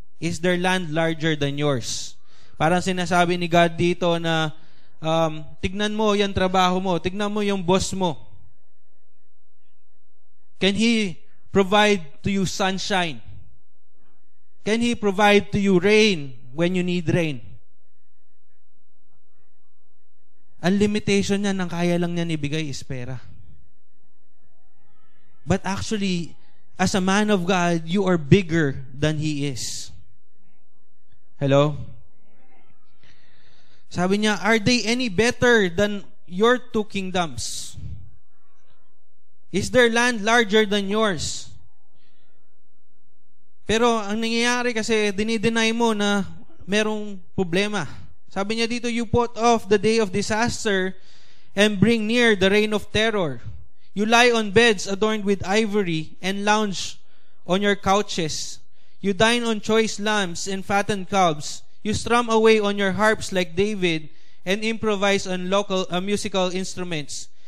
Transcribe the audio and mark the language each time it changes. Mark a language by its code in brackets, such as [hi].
[en] Is their land larger than yours? [tl] Parang sinasabi ni God dito na, tignan mo yung trabaho mo. Tignan mo yung boss mo. [en] Can He provide to you sunshine? Can He provide to you rain when you need rain? [tl] Ang limitation niya, nang kaya lang niya ibigay is pera. [en] But actually, as a man of God, you are bigger than He is. Hello? [tl] Sabi niya, [en] are they any better than your two kingdoms? Is their land larger than yours? [tl] Pero ang nangyayari kasi, dinideny mo na merong problema. Sabi niya dito, [en] you put off the day of disaster and bring near the reign of terror. You lie on beds adorned with ivory and lounge on your couches. You dine on choice lambs and fattened calves. You strum away on your harps like David and improvise on musical instruments.